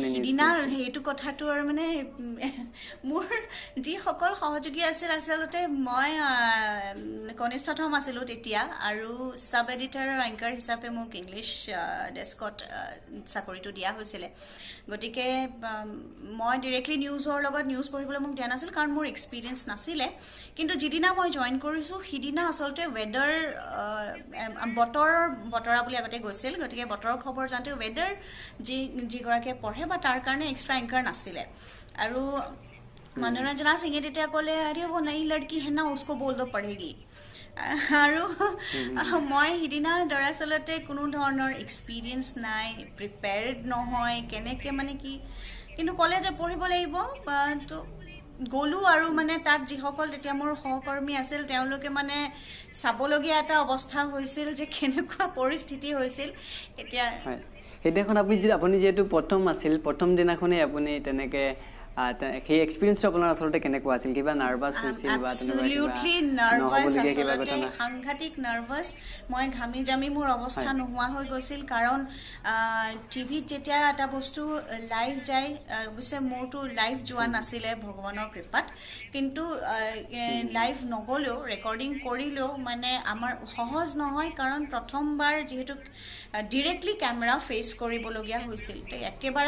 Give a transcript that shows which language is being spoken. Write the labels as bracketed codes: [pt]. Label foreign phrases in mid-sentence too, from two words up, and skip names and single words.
[as] সেইদিনা সেইটো কথাটো আৰু মানে মোৰ যিসকল সহযোগী আছিল আচলতে মই কনিষ্ঠতম আছিলোঁ তেতিয়া আৰু [en] sub editor [as] আৰু এংকাৰ হিচাপে মোক [en] English desk [as] চাকৰিটো দিয়া হৈছিলে গতিকে মই ডিৰেক্টলি নিউজৰ লগত নিউজ পঢ়িবলৈ মোক দিয়া নাছিল কাৰণ মোৰ এক্সপিৰিয়েঞ্চ নাছিলে কিন্তু যিদিনা মই জইন কৰিছোঁ সিদিনা আচলতে ৱেডাৰ বতৰা বুলি আগতে গৈছিল গতিকে বতৰৰ খবৰ জানতে ৱেডাৰ যিগৰাকীয়ে পঢ়ে বা তাৰ কাৰণে [en] extra anchor [as] নাছিলে আৰু মনোৰঞ্জনা সিঙে তেতিয়া ক'লে আৰে [hi] वो नई लड़की है ना उसको बोल दो पढ़ेगी [as] আৰু মই সিদিনা দৰাচলতে কোনো ধৰণৰ এক্সপিৰিয়েঞ্চ নাই প্ৰিপেয়াৰ্ড নহয় কেনেকৈ মানে কি কিন্তু ক'লে যে পঢ়িব লাগিব তো গ'লোঁ আৰু মানে তাত যিসকল তেতিয়া মোৰ সহকৰ্মী আছিল তেওঁলোকে মানে চাবলগীয়া এটা অৱস্থা হৈছিল যে কেনেকুৱা পৰিস্থিতি হৈছিল এতিয়া সেইদিনাখন আপুনি যিহেতু প্ৰথম আছিল প্ৰথম দিনাখনেই আপুনি তেনেকৈ সেই এক্সপিৰিয়েঞ্চটো আপোনাৰ আচলতে কেনেকুৱা আছিল কিবা নাৰ্ভাছ হৈছিল বা [en] absolutely nervous [as] আচলতে সাংঘাতিক নাৰ্ভাছ মই ঘামি জামি মোৰ অৱস্থা নোহোৱা হৈ গৈছিল কাৰণ টিভিত যেতিয়া এটা বস্তু লাইভ যায় অৱশ্যে মোৰতো লাইভ যোৱা নাছিলে ভগৱানৰ কৃপাত কিন্তু লাইভ নগ'লেও ৰেকৰ্ডিং কৰিলেও মানে আমাৰ সহজ নহয় কাৰণ প্ৰথমবাৰ যিহেতু ডিৰেক্টলি [en] camera face [as] কৰিবলগীয়া হৈছিল একেবাৰে